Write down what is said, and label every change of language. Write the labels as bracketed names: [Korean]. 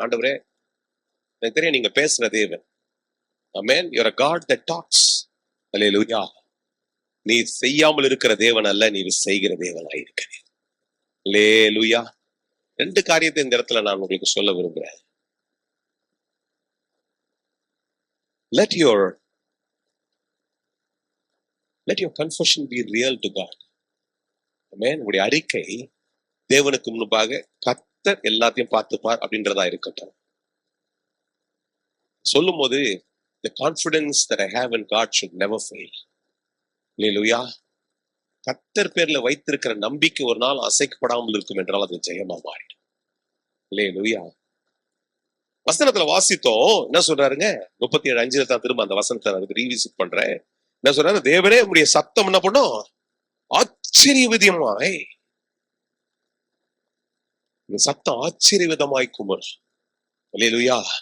[Tamil] ஆண்டவரே, எனக்கு தெரியும் நீங்க பேசுற தேவன். ஆமென். [English] You are a God that talks. [Tamil] அல்லேலூயா. நீ செய்யாமல் இருக்கிற தேவன் அல்ல, நீ செய்கிற தேவனாய் இருக்கிறீர். அல்லேலூயா. 2 காரியத்தை இந்த இடத்துல நான் உங்களுக்கு சொல்ல விரும்புறேன். [English] Let your confession be real to God. Amen. [Tamil] உங்களுடைய அறிக்கை தேவனுக்கு முன்பாக கர்த்தர் எல்லாத்தையும் பார்த்துப்பார் அப்படின்றதா இருக்கட்டும். சொல்லும் போது [English] the confidence that I have in God should never fail. Hallelujah. [Tamil] கர்த்தர் பேர்ல வைத்திருக்கிற நம்பிக்கை ஒரு நாள் அசைக்கப்படாமல் இருக்கும் என்றால் அது ஜெயமா மாறிடும். Hallelujah. வசனத்துல வாசித்தோம். என்ன சொல்றாருங்க? 37:5 தான் திரும்ப அந்த வசனத்தை அதுக்கு ரீவிசிட் பண்றேன். என்ன சொல்றாரு? தேவனே உடைய சத்தம் என்ன பண்ணும்? ஆச்சரியவிதமாய், இந்த சத்தம் ஆச்சரியவிதமாய் குமர். அல்லேலூயா.